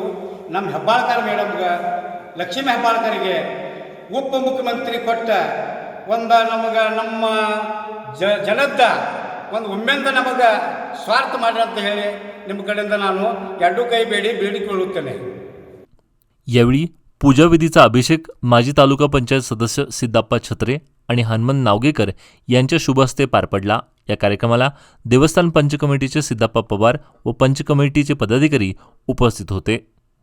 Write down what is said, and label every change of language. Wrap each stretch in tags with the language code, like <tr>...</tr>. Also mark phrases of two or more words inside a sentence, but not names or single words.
<kn>ನಮ್ಮ ಹೆಬ್ಬಾಳ್ಕರ್ ಮೇಡಮ್ಗೆ, ಲಕ್ಷ್ಮೀ ಹೆಬ್ಬಾಳ್ಕರ್ಗೆ ಉಪಮುಖ್ಯಮಂತ್ರಿ ಕೊಟ್ಟ ಒಂದು ನಮಗೆ ನಮ್ಮ ಜನದ ಒಂದು ಒಮ್ಮೆಂದ ನಮಗೆ ಸ್ವಾರ್ಥ ಮಾಡ್ರಿ ಅಂತ ಹೇಳಿ ನಿಮ್ಮ ಕಡೆಯಿಂದ ನಾನು 2 ಕೈ ಬೇಡಿಕೊಳ್ಳುತ್ತೇನೆ.</kn> <mr>यावेळी पूजाविधीचा अभिषेक माजी तालुका पंचायत सदस्य सिद्धप्पा छत्रे आणि हनुमंत नावगेकर यांच्या शुभ हस्ते पार पडला. या कार्यक्रमाला देवस्थान पंच कमिटीचे सिद्धप्पा पवार व पंच कमिटीचे पदाधिकारी उपस्थित होते.</mr>